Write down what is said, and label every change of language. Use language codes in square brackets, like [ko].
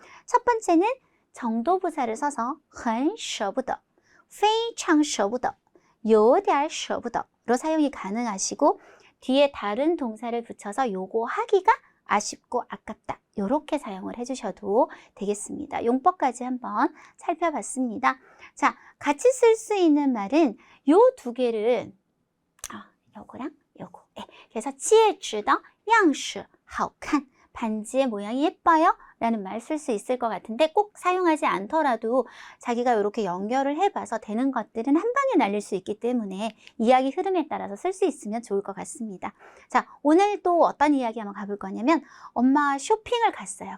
[ko] 첫 번째는 정도부사를 써서 [zh] 很舍不得, 非常舍不得, 有点舍不得 [ko] 로 사용이 가능하시고 뒤에 다른 동사를 붙여서 요거 하기가 아쉽고 아깝다. 이렇게 사용을 해주셔도 되겠습니다. 용법까지 한번 살펴봤습니다. 자, 같이 쓸 수 있는 말은 요 두 개를 요거랑 요거. [zh] 그래서 戒指的样式好看. [ko] 반지의 모양이 예뻐요 라는 말 쓸 수 있을 것 같은데 꼭 사용하지 않더라도 자기가 이렇게 연결을 해봐서 되는 것들은 한 방에 날릴 수 있기 때문에 이야기 흐름에 따라서 쓸 수 있으면 좋을 것 같습니다. 자, 오늘 또 어떤 이야기 한번 가볼 거냐면 엄마 쇼핑을 갔어요.